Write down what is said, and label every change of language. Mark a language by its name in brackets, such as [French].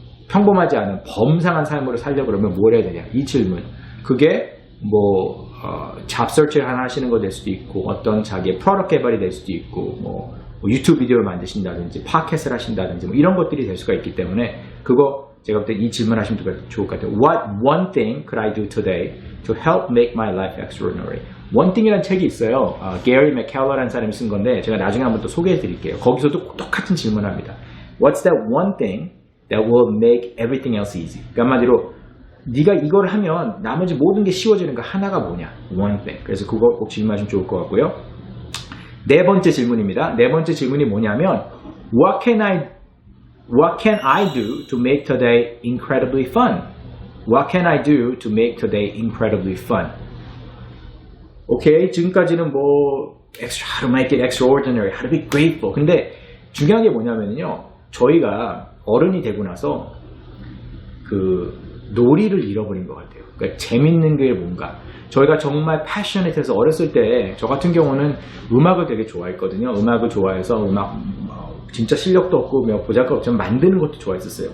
[Korean] 평범하지 않은 범상한 삶으로 살려고 그러면 뭘 해야 되냐? 이 질문. 그게 잡 서치를 하나 하시는 거 될 수도 있고, 어떤 자기의 프로덕트 개발이 될 수도 있고, 뭐 유튜브 비디오를 만드신다든지, 팟캐스트를 하신다든지, 뭐 이런 것들이 될 수가 있기 때문에, 그거 제가 볼 때 이 질문 하시면 좋을 것 같아요. [English] What one thing could I do today to help make my life extraordinary? [Korean] One thing이라는 책이 있어요. 게리 맥켈러라는 사람이 쓴 건데, 제가 나중에 한번 또 소개해 드릴게요. 거기서도 똑같은 질문을 합니다. [English] What's that one thing that will make everything else easy? [Korean] 그러니까 한마디로 네가 이걸 하면 나머지 모든 게 쉬워지는 거 하나가 뭐냐? [English] One thing. [Korean] 그래서 그거 꼭 질문하시면 좋을 것 같고요. 네 번째 질문입니다. 네 번째 질문이 뭐냐면 [English] What can I do to make today incredibly fun? What can I do to make today incredibly fun? 오케이, 지금까지는 how to make it extraordinary, how to be grateful. [Korean] 근데 중요한 게 뭐냐면요. 저희가 어른이 되고 나서 놀이를 잃어버린 것 같아요. 그러니까 재밌는 게 뭔가. 저희가 정말 패셔닛해서 어렸을 때 저 같은 경우는 음악을 되게 좋아했거든요. 음악을 좋아해서 진짜 실력도 없고 보잘것없지만 만드는 것도 좋아했었어요.